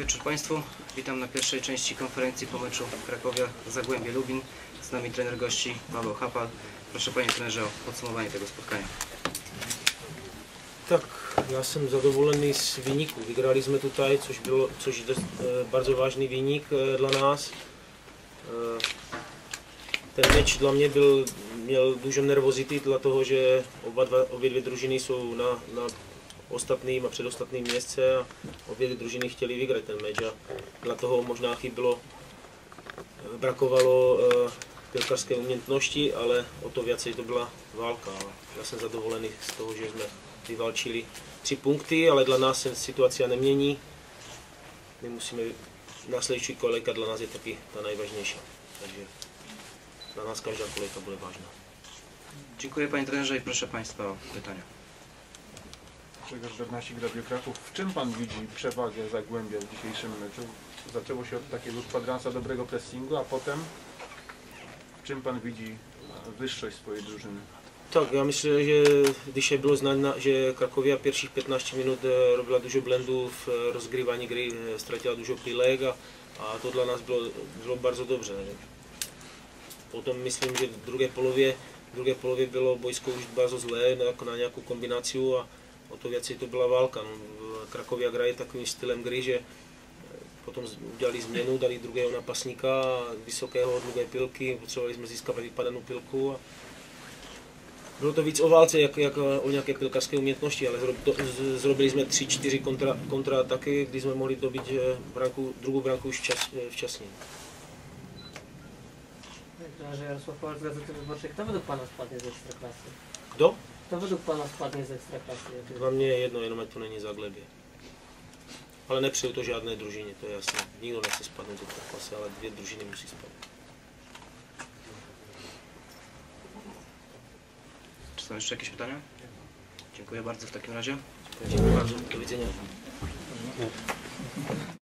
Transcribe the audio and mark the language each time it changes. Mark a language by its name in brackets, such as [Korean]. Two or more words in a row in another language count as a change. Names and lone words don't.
[Polish] Państwu, witam na pierwszej części konferencji po meczu Krakowia-Zagłębie Lubin. Z nami trener gości Paweł Hapal. Proszę Panie trenerze o podsumowanie tego spotkania. Tak, [Czech] ja jsem [Polish] zadowolony z wyniku. Wygraliśmy tutaj, [Czech] což je [Polish] bardzo ważny wynik dla nas. Ten mecz dla mnie miał dużo nerwozity, dlatego że [Czech] obě dvě družiny jsou na ostatním a předostatním [Polish] miejsce a [Czech] obě dvě družiny chtěli vygrát [Polish] ten mecz a dlatego možná brakovalo piłkarskiej umiejętności, ale o to więcej [Czech] to byla válka. Já jsem zadowolony z toho, že jsme vyvalčili 3 punkty, ale dla nás se situace nemění. My musíme, následující kolejka dla nás je taky ta nejvážnější. Takže dla nás každá kolejka bude ważna. [Polish] Dziękuję Panie trenerze i proszę Państwa o pytania. Grzegorz Bernasik, Radio Kraków. W czym Pan widzi przewagę Zagłębia w dzisiejszym meczu? Zaczęło się od takiego kwadransa dobrego pressingu, a potem w czym Pan widzi wyższość swojej drużyny? [Czech] Tak, já myslím, že když bylo znát, že Krakovia [Polish] pierwszych 15 minut robila dużo [Czech] blendů v rozgrywání hry, ztratila dużo pilek a to dla nás bylo bardzo dobrze. Potom myslím, že v druhé polově bylo bojsko už bardzo zlé na nějakou kombinaci a o to věci to byla válka. Krakovia hraje takovým stylem hry, že potom udělali změnu, dali druhého napasníka, vysokého, dlouhé pilky, potřebovali jsme získat vypadanou pilku. Bylo to víc o válce, jak o nějaké pilkarské umětnosti, ale zrobili jsme 3-4 kontraataky, kdy jsme mohli dobít druhou branku už včasně. [Polish] Trenerze Jarosław Pawlak z Gazety Wyborczej. Kto według Pana spadnie z Ekstraklasy? [Czech] Kdo? [Polish] Kto według Pana spadnie z Ekstraklasy? [Czech] Dla mě je jedno, jenom ať to není Zagłębie. Ale nepřeju to žádné družině, to je jasné. Nikdo nechce spadnout z Ekstraklasy, ale 2 družiny musí spadnout. [Polish] Czy są jeszcze jakieś pytania? Dziękuję bardzo w takim razie. Dziękuję bardzo, do widzenia.